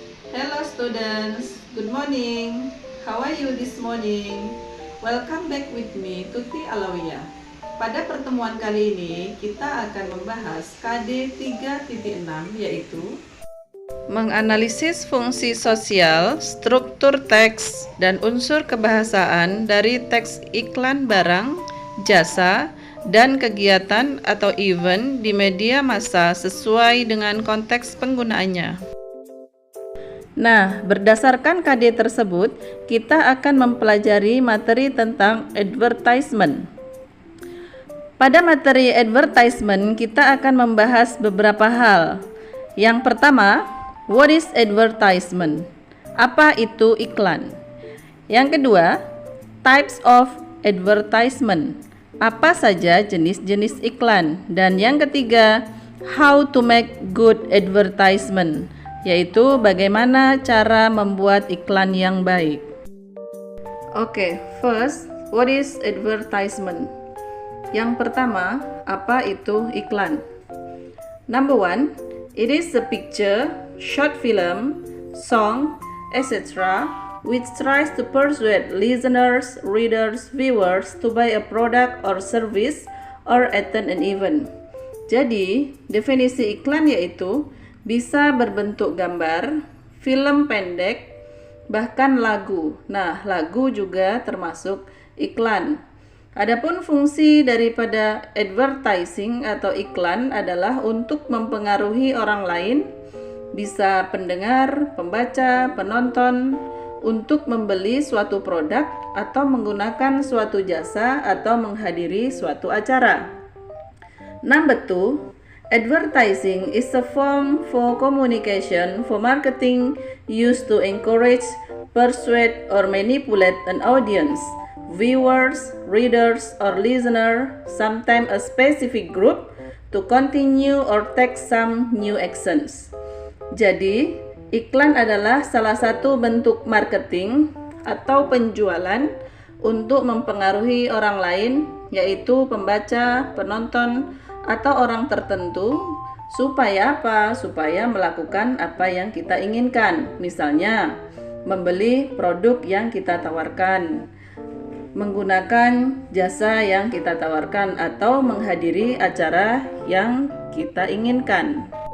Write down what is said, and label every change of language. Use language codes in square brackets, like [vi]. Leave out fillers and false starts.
[en] Hello students, good morning. How are you this morning? Welcome back with me, Tuti Alawiyah. [id] Pada pertemuan kali ini, kita akan membahas KD 3.6, yaitu menganalisis fungsi sosial, struktur teks, dan unsur kebahasaan dari teks iklan barang, jasa, dan kegiatan atau event di media massa sesuai dengan konteks penggunaannya. Nah, berdasarkan KD tersebut, kita akan mempelajari materi tentang advertisement. Pada materi advertisement, kita akan membahas beberapa hal. Yang pertama, [en] what is advertisement? [id] Apa itu iklan? Yang kedua, [en] types of advertisement. [id] Apa saja jenis-jenis iklan? Dan yang ketiga, [en] how to make good advertisement, [id] yaitu bagaimana cara membuat iklan yang baik. Oke, [en] first, what is advertisement? [id] Yang pertama, apa itu iklan? [en] Number one, it is a picture, short film, song, etc., which tries to persuade listeners, readers, viewers to buy a product or service or attend an event. [id] Jadi, definisi iklan yaitu bisa berbentuk gambar, film pendek, bahkan lagu. Nah, lagu juga termasuk iklan. Adapun fungsi daripada advertising atau iklan adalah untuk mempengaruhi orang lain, bisa pendengar, pembaca, penonton, untuk membeli suatu produk atau menggunakan suatu jasa atau menghadiri suatu acara. [en] Number two, advertising is a form for communication for marketing used to encourage, persuade, or manipulate an audience, viewers, readers, or listener, sometimes a specific group, to continue or take some new actions. [id] Jadi, iklan adalah salah satu bentuk marketing atau penjualan untuk mempengaruhi orang lain, yaitu pembaca, penonton, atau orang tertentu. Supaya apa? Supaya melakukan apa yang kita inginkan. Misalnya, membeli produk yang kita tawarkan, menggunakan jasa yang kita tawarkan, atau menghadiri acara yang kita inginkan.